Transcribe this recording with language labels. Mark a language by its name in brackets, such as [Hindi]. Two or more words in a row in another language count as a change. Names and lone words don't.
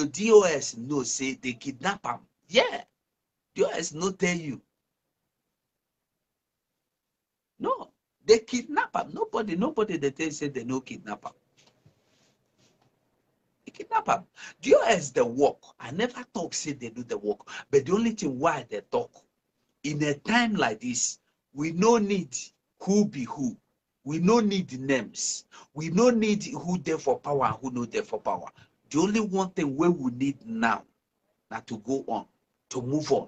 [Nigerian Pidgin] DOS know say they kidnap him. Yeah, DOS no tell you. No, they kidnap him. Nobody they tell you say they no kidnap him. They kidnap him. DOS the work. I never talk say they do the work, but the only thing why they talk in a time like this. We no need who be who. We no need names. We no need who there for power and who no there for power. The only one thing we need now, now to go on, to move on.